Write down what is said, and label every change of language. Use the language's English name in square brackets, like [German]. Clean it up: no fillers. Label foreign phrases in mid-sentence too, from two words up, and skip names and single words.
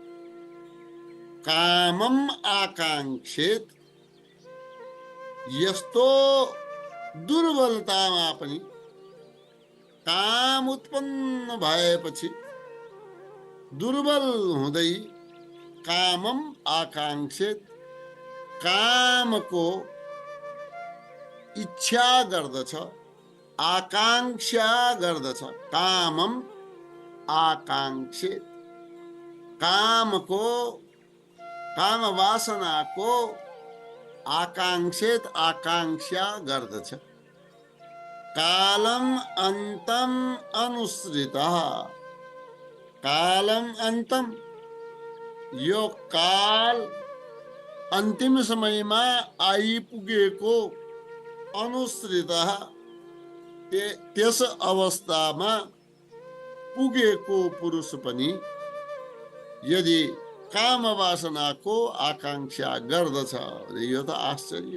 [Sanskrit] कामम आकांक्षेत, [Nepali] यस्तो दुर्बलतामा पनि काम उत्पन्न भएपछि दुर्बल हुँदै [Sanskrit] कामम आकांक्षित, [Nepali] कामको इच्छा गर्दछ, आकांक्षा गर्दछ। [Sanskrit] कामम आकांक्षित, [Nepali] कामको, काम वासनाको आकांक्षित, आकांक्षा गर्दछ। [Sanskrit] कालम अंतम अनुसृतः, कालम अंतम, [Nepali] यो काल अन्तिम समयमा आइपुगेको, अनुसृतः, त्यस अवस्थामा पुगेको पुरुष पनि यदि काम वासनाको आकांक्षा गर्दछ भने यो त आश्चर्य।